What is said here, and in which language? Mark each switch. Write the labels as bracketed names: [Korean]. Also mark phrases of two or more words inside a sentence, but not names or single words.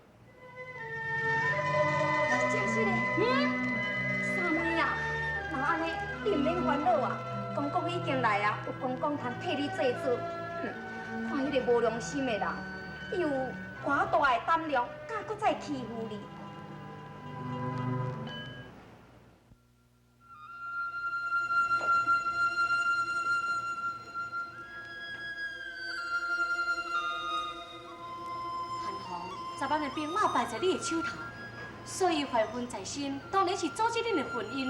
[Min Nan Chinese] 真是嘞。三妹啊，那安尼你毋免烦恼啊，公公已经来啊，有公公通替你做主。看迄个无良心的人，伊有偌大的胆量，敢搁再欺负你？昨晚的兵马摆在你的手头，所以怀恨在心，当然是阻止恁的婚姻。